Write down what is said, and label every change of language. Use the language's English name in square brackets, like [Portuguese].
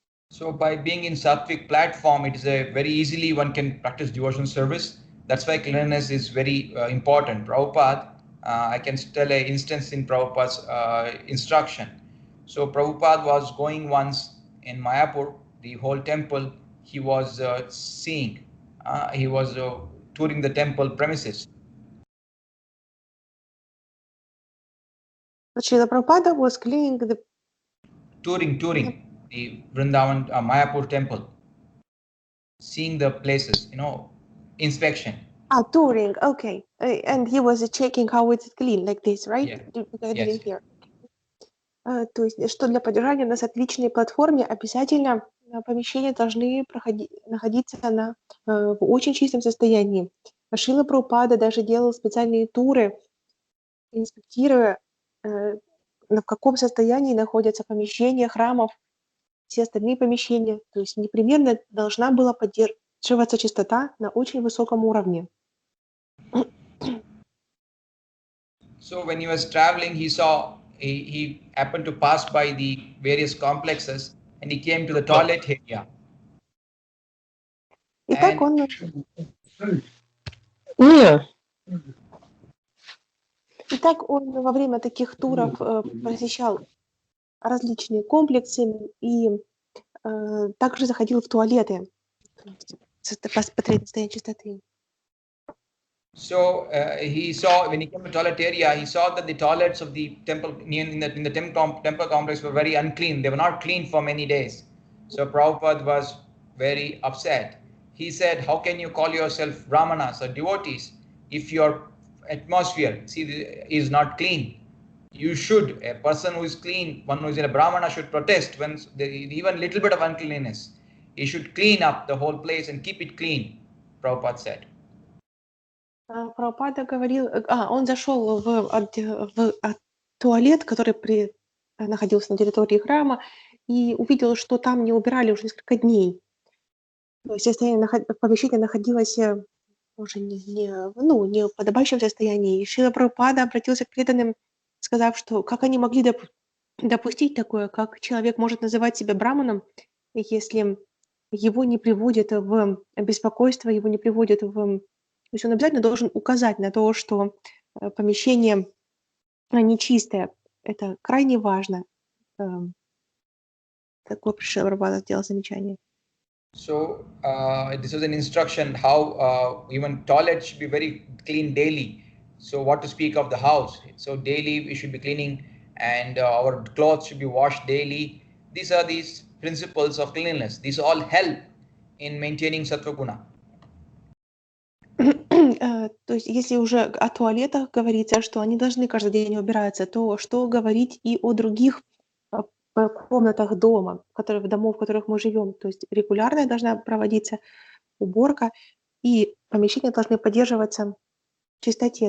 [English] So by being in sattvic platform, it is very easily one can practice devotional service. That's why cleanliness is very important. Prabhupada, I can tell an instance in Prabhupada's instruction. So Prabhupada was going once in Mayapur, the whole temple he was seeing. He was touring the temple premises. Srila Prabhupada was cleaning the... Touring the Vrindavan Mayapur temple. Seeing the places, inspection. Touring, okay. And he was checking how it's clean, like this, right? Yeah. Because I didn't hear. [Russian] То есть, что для поддержания на саттвичной платформе обязательно помещения должны находиться в очень чистом состоянии. Шрила Прабхупада даже делал специальные туры, инспектируя, в каком состоянии находятся помещения храмов, все остальные помещения. То есть непременно должна была поддерживаться чистота на очень высоком уровне. [English] So when he was traveling, he happened to pass by the various complexes, and he came to the toilet area. [Russian] Итак, он во время таких туров посещал различные комплексы и также заходил в туалеты, посмотреть состояние чистоты. [English] So he saw, when he came to the toilet area, he saw that the toilets of the temple in the temple complex were very unclean. They were not clean for many days. So Prabhupada was very upset. He said, how can you call yourself brahmanas or devotees if your atmosphere is not clean? You should, a person who is clean, one who is in a brahmana should protest when even little bit of uncleanness. He should clean up the whole place and keep it clean, Prabhupada said. [Russian] Прабхупада говорил, он зашел в туалет, который находился на территории храма, и увидел, что там не убирали уже несколько дней. То есть помещение находилось уже не в подобающем состоянии. И Шрила Прабхупада обратился к преданным, сказав, что как они могли допустить такое, как человек может называть себя браманом, если его не приводит в беспокойство, его не приводит в... То есть он обязательно должен указать на то, что помещение нечистое. Это крайне важно. Такое Шрила Прабхупада сделал замечание. [English] So this is an instruction how even toilets should be very clean daily. So what to speak of the house? So daily we should be cleaning, and our clothes should be washed daily. These are these principles of cleanliness. These all help in maintaining sattva guna. [Russian] То есть, если уже о туалетах говорится, что они должны каждый день убираться, то что говорить и о других комнатах дома, домов, в которых мы живем. То есть регулярно должна проводиться уборка, и помещения должны поддерживаться в чистоте.